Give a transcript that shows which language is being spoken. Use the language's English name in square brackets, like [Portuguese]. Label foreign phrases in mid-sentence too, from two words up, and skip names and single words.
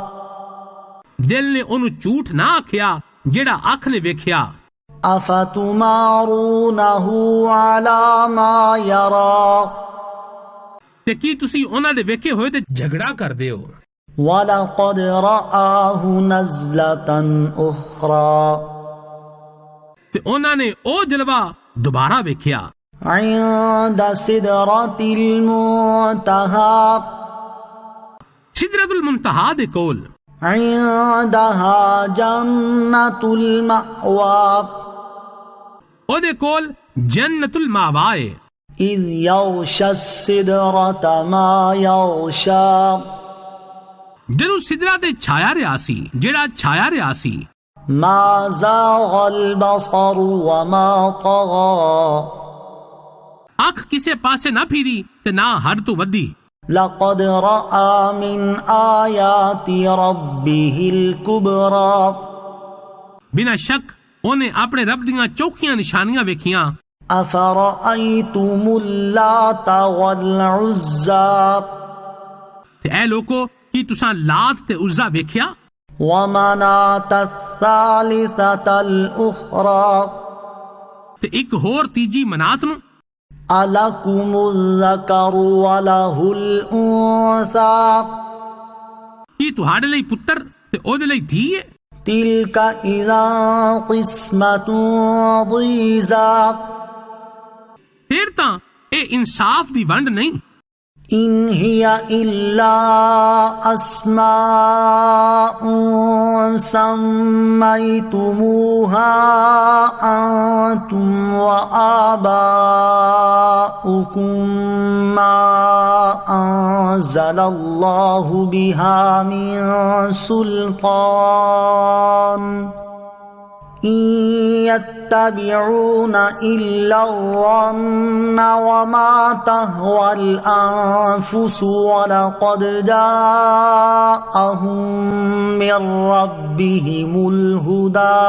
[Punjabi] ਦਿਲ ਨੇ ਉਹਨੂੰ ਝੂਠ ਨਾ ਆਖਿਆ ਜਿਹੜਾ ਅੱਖ ਨੇ ਵੇਖਿਆ. [Arabic] أَفَتُمَارُونَهُ عَلَى مَا يَرَى. [Punjabi] ਤੇ ਕੀ ਤੁਸੀਂ ਉਹਨਾਂ ਦੇ ਵੇਖੇ ਹੋਏ ਤੇ ਝਗੜਾ ਕਰਦੇ ਹੋ. [Arabic] وَلَقَدْ رَآهُ نَزْلَةً أُخْرَى. [Punjabi] ਤੇ ਉਹਨਾਂ ਨੇ ਉਹ ਜਲਵਾ ਦੁਬਾਰਾ ਵੇਖਿਆ. [Arabic] عِندَ سِدْرَةِ الْمُنْتَهَى. [Punjabi] ਸਿਦਰতুਲ ਮੁਨਤਹਾ ਦੇ ਕੋਲ. [Arabic] عِندَهَا جَنَّةُ الْمَأْوَى. [Punjabi] ਉਹਦੇ ਕੋਲ ਜੰਨਤੁਲ ਮਾਵਾ ਹੈ. [Arabic] إِذْ يَغْشَى السِّدْرَةَ مَا يَغْشَى. [Punjabi] ਜਦੋਂ ਸਿਦਰਾ ਤੇ ਛਾਇਆ ਰਿਹਾ ਸੀ ਜਿਹੜਾ ਛਾਇਆ ਰਿਹਾ ਸੀ. [Arabic] مَا زَاغَ الْبَصَرُ وَمَا طَغَى. [Punjabi] ਅੱਖ ਕਿਸੇ ਪਾਸੇ ਨਾ ਫਿਰੀ ਤੇ ਨਾ ਹੱਦ ਤੋਂ ਵੱਧੀ. [Arabic] لَقَدْ رَأَى مِنْ آيَاتِ رَبِّهِ الْكُبْرَى. [Punjabi] ਬਿਨਾਂ ਸ਼ੱਕ ਉਹਨੇ ਆਪਣੇ ਰੱਬ ਦੀਆਂ ਚੌਖੀਆਂ ਨਿਸ਼ਾਨੀਆਂ ਵੇਖੀਆਂ. [Arabic] أَفَرَأَيْتُمُ اللَّاتَ وَالْعُزَّى. [Punjabi] ਤੇ ਐ ਲੋਕੋ ਕੀ ਤੁਸਾਂ ਲਾਤ ਤੇ ਉਜ਼ਾ ਵੇਖਿਆ. [Arabic] وَمَنَاةَ الثَّالِثَةَ الْأُخْرَى. [Punjabi] ਤੇ ਇੱਕ ਹੋਰ ਤੀਜੀ ਮਨਾਤ ਨੂੰ. [Arabic] أَلَكُمُ الذَّكَرُ وَلَهُ الْأُنثَى. [Punjabi] ਕੀ ਤੁਹਾਡੇ ਲਈ ਪੁੱਤਰ ਤੇ ਉਹਦੇ ਲਈ ਧੀ ਹੈ. [Arabic] تِلْكَ إِذًا قِسْمَةٌ ضِيزَى. [Punjabi] ਫਿਰ ਤਾਂ ਇਹ ਇਨਸਾਫ ਦੀ ਵੰਡ ਨਹੀਂ. [Arabic] إن هي إلا أسماء سميتموها أنتم وآباؤكم ما أنزل الله بها من سلطان إن يتبعون إلا الظن وما تهوى الأنفس ولقد جاءهم من ربهم الهدى۔